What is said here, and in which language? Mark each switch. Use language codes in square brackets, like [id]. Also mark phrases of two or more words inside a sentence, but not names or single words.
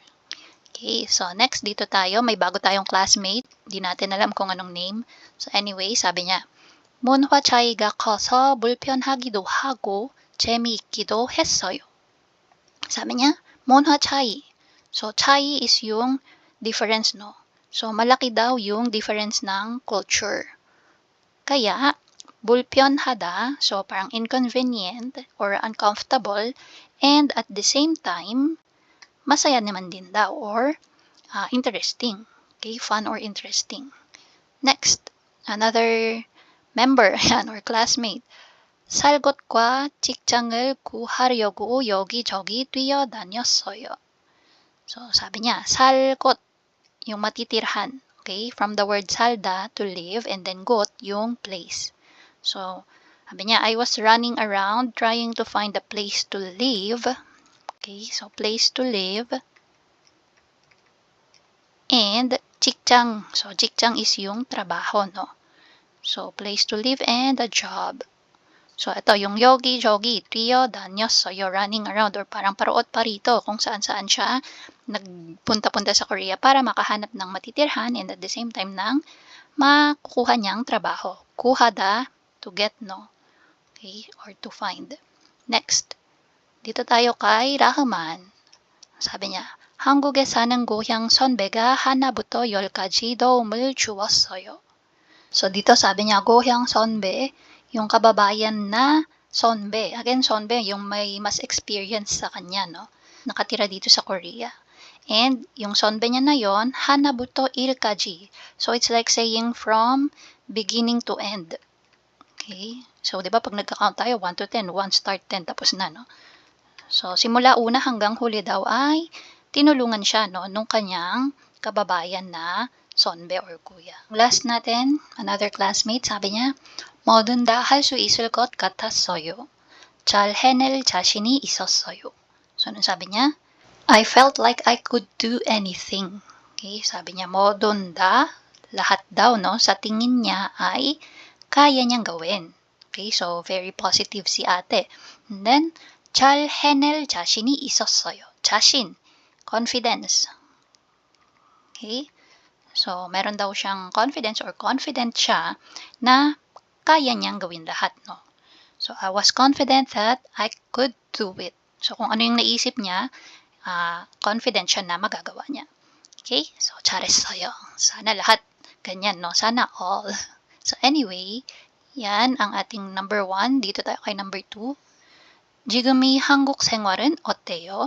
[tl] Okay, so next dito tayo. May bago tayong classmate. Di natin alam kung anong name. [en] So, anyway, [tl] sabi niya, [ko] 문화 차이가 커서 불편하기도 하고 재미있기도 했어요. [tl] sabi niya, [ko] 문화 차이. [tl] So, 차이 is yung difference, no? So, malaki daw yung difference ng culture. Kaya, 불편하다, so parang [en] inconvenient or uncomfortable, and at the same time, [tl] masaya naman din daw or interesting. [en] Okay, fun or interesting. Next, another member or classmate. [ko] 살것과 직장을 구하려고 여기저기 뛰어다녔어요. [tl] So, sabi niya, 살것, yung matitirhan. [en] Okay, from the word salda, to live, and then got, [tl] yung place. So, sabi niya, [en] I was running around trying to find a place to live. Okay, so place to live. And 직장. [tl] So, 직장 is yung trabaho, no? [en] So, place to live and a job. [tl] So, ito yung yogi-jogi, 뛰어다녔어요, [en] running around, [tl] or parang paroot pa rito kung saan-saan siya nagpunta-punta sa Korea para makahanap ng matitirhan [en] and at the same time [tl] ng makukuha niyang trabaho. [ko] Kuhada, [en] to get, no? Okay, or to find. Next, [tl] dito tayo kay Rahman. sabi niya, [ko] 한국에 사는 고향 선배가 하나부터 열까지 도움을 주었어요. [tl] So dito sabi niya, [ko] 고향 선배, [tl] yung kababayan na 선배. Again, 선배, yung may mas experience sa kanya, no? Nakatira dito sa Korea. And yung 선배 niya na yon, [ko] 하나부터 일까지. [en] So it's like saying from beginning to end. Okay? So, [tl] di ba pag nagka-count tayo, 1 to 10, 1 start 10, tapos na, no? So, simula una hanggang huli daw ay tinulungan siya, no, nung kanyang kababayan na 선배 or kuya. Last natin, [en] another classmate, [tl] sabi niya, [ko] 뭐든 다 할 수 있을 것 같았어요. 잘 해낼 자신이 있었어요. [tl] So, anong sabi niya? [en] I felt like I could do anything. [tl] Okay, sabi niya, [ko] 뭐든 다, [tl] lahat daw, no, sa tingin niya ay kaya niyang gawin. Okay, so [en] very positive [tl] si ate. [en] And then, [ko] 잘 해낼 자신이 있었어요. 자신, [en] confidence. [tl] Okay, so meron daw siyang [en] confidence or confident [tl] siya na kaya niyang gawin lahat, no? [en] So, I was confident that I could do it. So, [tl] kung ano yung naisip niya, confident siya na magagawa niya. Okay, so 잘했어요. Sana lahat ganyan, no? Sana all. So, anyway, yan ang ating number 1. Dito tayo kay number 2. [ko] 지금이 한국 생활은 어때요?